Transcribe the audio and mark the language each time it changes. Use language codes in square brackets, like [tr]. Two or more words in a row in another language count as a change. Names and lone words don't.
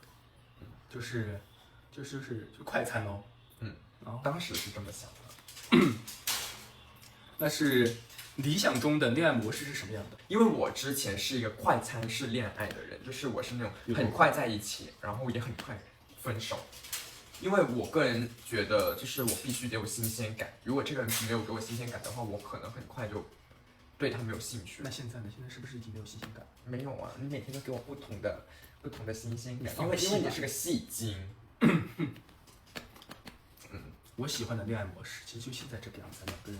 [zh] 就是快餐哦。當時是這麼想的。那是理想中的戀愛模式是什麼樣的？因為我之前是一個快餐式戀愛的人，就是我是那種很快在一起，然後也很快分手。因為我個人覺得，就是我必須得有新鮮感。如果這個人沒有給我新鮮感的話，我可能很快就對他沒有興趣。那現在呢？現在是不是已經沒有新鮮感？沒有啊，你每天都給我不同的新鮮感，因為你是個戲精。我喜歡的戀愛模式其實就現在這個樣子，兩個人